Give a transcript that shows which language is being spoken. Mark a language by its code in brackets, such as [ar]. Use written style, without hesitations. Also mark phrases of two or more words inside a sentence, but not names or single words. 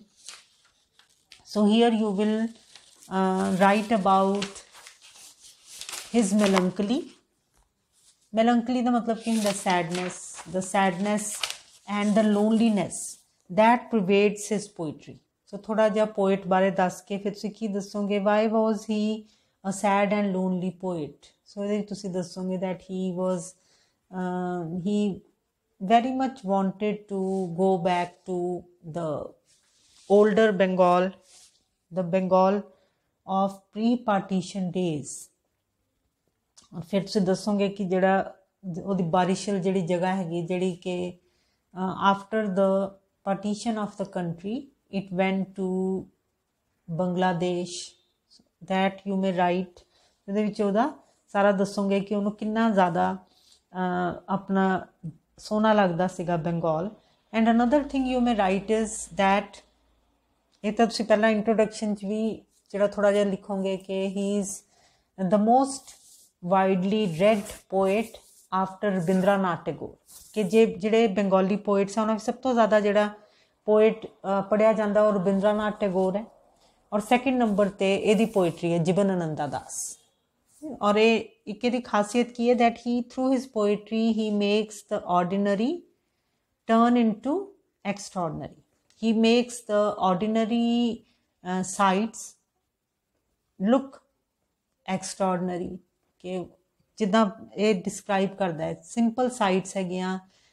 [en] So here you will write about his melancholy. Melancholy the [pa] ਮਤਲਬ ਕਿ [en] the sadness and the loneliness that pervades his poetry. [pa] So ਥੋੜ੍ਹਾ ਜਿਹਾ poet ਬਾਰੇ ਦੱਸ ਕੇ ਫਿਰ ਤੁਸੀਂ ਕੀ ਦੱਸੋਗੇ, [en] why was he a sad and lonely poet? So [pa] ਇਹਦੇ ਤੁਸੀਂ ਦੱਸੋਗੇ [en] that he very much wanted to go back to the older Bengal, the Bengal of pre-partition days. [pa] ਫਿਰ ਤੁਸੀਂ ਦੱਸੋਗੇ ਕਿ ਜਿਹੜਾ ਉਹਦੀ ਬਾਰਿਸ਼ਲ ਜਿਹੜੀ ਜਗ੍ਹਾ ਹੈਗੀ ਜਿਹੜੀ ਕਿ [en] after the partition of the country it went to Bangladesh, that you may write. [pa] ਇਹਦੇ ਵਿੱਚ ਉਹਦਾ ਸਾਰਾ ਦੱਸੋਗੇ ਕਿ ਉਹਨੂੰ ਕਿੰਨਾ ਜ਼ਿਆਦਾ ਆਪਣਾ ਸੋਹਣਾ ਲੱਗਦਾ ਸੀਗਾ ਬੰਗਾਲ. [en] and another thing you may write is that, [pa] ਇਹ ਤਾਂ ਤੁਸੀਂ ਪਹਿਲਾਂ ਇੰਟਰੋਡਕਸ਼ਨ 'ਚ ਵੀ ਜਿਹੜਾ ਥੋੜ੍ਹਾ ਜਿਹਾ ਲਿਖੋਗੇ ਕਿ [en] he is the most widely read poet after Rabindranath Tagore, [pa] ਕਿ ਜਿਹੜੇ [en] Bengali poets [pa] ਆ ਉਹਨਾਂ ਵਿੱਚ ਸਭ ਤੋਂ ਜ਼ਿਆਦਾ ਜਿਹੜਾ ਪੋਇਟ ਪੜ੍ਹਿਆ ਜਾਂਦਾ ਉਹ ਰਵਿੰਦਰਨਾਥ ਟੈਗੋਰ ਹੈ. ਔਰ [en] second number [pa] 'ਤੇ ਇਹਦੀ ਪੋਇਟਰੀ ਹੈ ਜੀਵਨ ਆਨੰਦਾ ਦਾਸ. ਔਰ ਇਹ ਇੱਕ ਇਹਦੀ ਖਾਸੀਅਤ ਕੀ ਹੈ [en] that he through his poetry he makes the ordinary turn into extraordinary. He makes the ordinary sights look extraordinary. [pa] ਕਿ ਜਿੱਦਾਂ ਇਹ ਡਿਸਕ੍ਰਾਈਬ ਕਰਦਾ ਹੈ [en] simple sights [pa] ਹੈਗੀਆਂ